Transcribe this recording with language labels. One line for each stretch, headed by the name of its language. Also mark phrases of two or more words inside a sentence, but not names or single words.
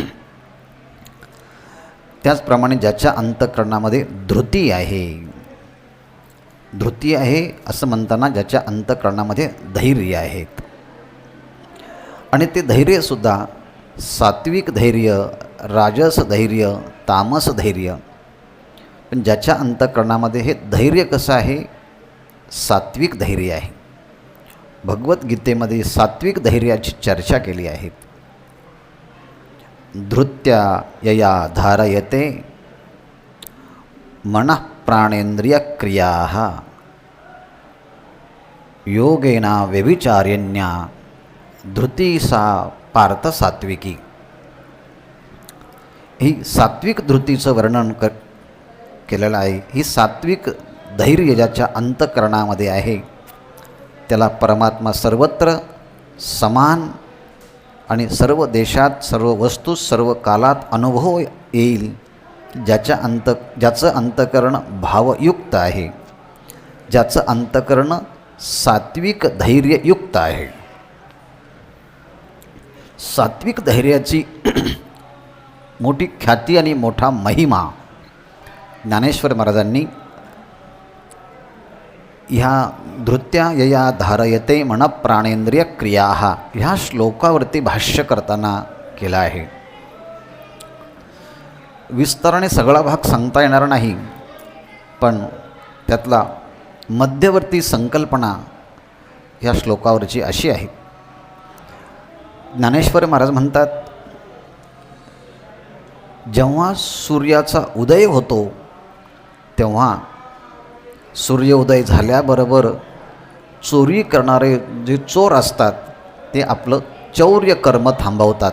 Marathi: त्याचप्रमाणे ज्याच्या अंतःकरणामध्ये धृती आहे, धृती आहे असं म्हणताना ज्याच्या अंतःकरणामध्ये धैर्य आहेत, आणि ते धैर्यसुद्धा सात्विक धैर्य, राजस धैर्य, तामस धैर्य. पण ज्याच्या अंतःकरणामध्ये हे धैर्य कसं आहे, सात्विक धैर्य आहे. भगवद्गीतेमध्ये सात्विक धैर्याची चर्चा केली आहे.
Sanskrit: धृत्या यया धारयते मनः प्राणेंद्रिय क्रियाः योगेन व्यभिचारिण्या धृती सा पार्थ सात्विकी.
Marathi: ही सात्विक धृतीचं वर्णन केलेलं आहे. ही सात्विक धैर्य ज्याच्या अंतःकरणामध्ये आहे त्याला परमात्मा सर्वत्र समान आणि सर्व देशात सर्व वस्तू सर्व कालात अनुभव येईल. ज्याचं अंतःकरण भावयुक्त आहे, ज्याचं अंतःकरण सात्विक धैर्ययुक्त आहे. सात्विक धैर्याची मोठी ख्याती आणि मोठा महिमा ज्ञानेश्वर महाराजांनी ह्या
Sanskrit: धृत्या यया धारयते मन प्राणेंद्रिय क्रियाः
Marathi: ह्या श्लोकावरती भाष्य करताना केला आहे. विस्ताराने सगळा भाग सांगता येणार नाही, पण त्यातला मध्यवर्ती संकल्पना ह्या श्लोकावरची अशी आहे. ज्ञानेश्वर महाराज म्हणतात, जेव्हा सूर्याचा उदय होतो तेव्हा सूर्योदय झाल्याबरोबर चोरी करणारे जे चोर असतात ते आपलं चौर्य कर्म थांबवतात.